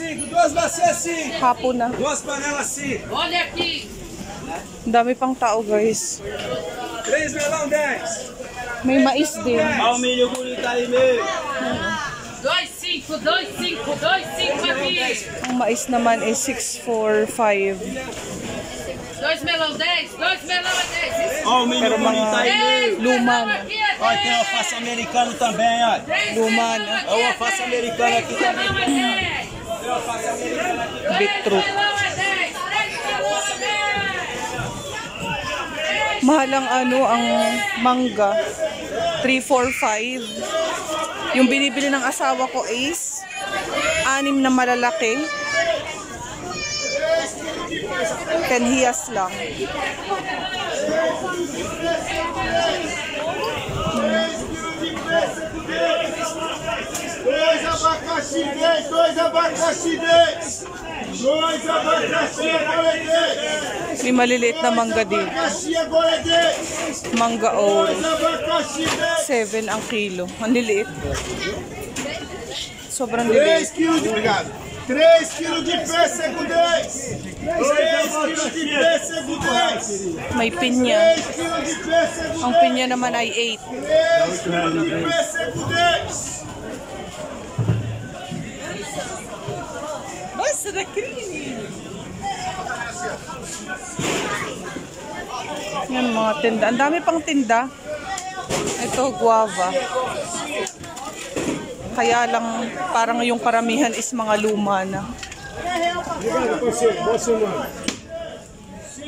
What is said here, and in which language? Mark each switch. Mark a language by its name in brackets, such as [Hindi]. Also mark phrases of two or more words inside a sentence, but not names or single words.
[Filipino] Hapon na. Ang dami pang tao, guys. May mais din. Ang mais naman is 645. [Portuguese] 2 melão 10, 2 melão é 10. Ó, o milho [Filipino] Pero mga luma na. [Portuguese] Ó, tem alface americano também, ó. [Filipino] Luma na. [Portuguese] Ó, o alface americano aqui também. Tem alface americano aqui também. Beetroot. Melão é 10, 3 melão é 10. [Filipino] Mahal ang mangga. 345. Yung binibili ng asawa ko is 6 na malalaki. 10 hiyas lang. [Portuguese] Dois abacaxi 10, 2 abacaxi 10. 2 abacaxi agora é 10. [Filipino] May maliliit na mangga din. [Portuguese] Abacaxi agora é 10. [Filipino] Mangga oro. [Portuguese] 2 abacaxi 10. [Filipino] 7 ang kilo. Ang liliit. Sobrang 3 liliit. [Portuguese] quilos de obrigado. 3 quilos de pêssego 10. 3 quilos de pêssego 10. [Filipino] May pinya. [Portuguese] 3 quilos de pêssego 10. [Filipino] Ang pinya naman ay 8. [Portuguese] 3 quilos de pêssego 10. [Filipino] Basta na creamy. Yan mga tinda. Ang dami pang tinda. Ito, guava. Kaya lang parang yung karamihan is mga luma na.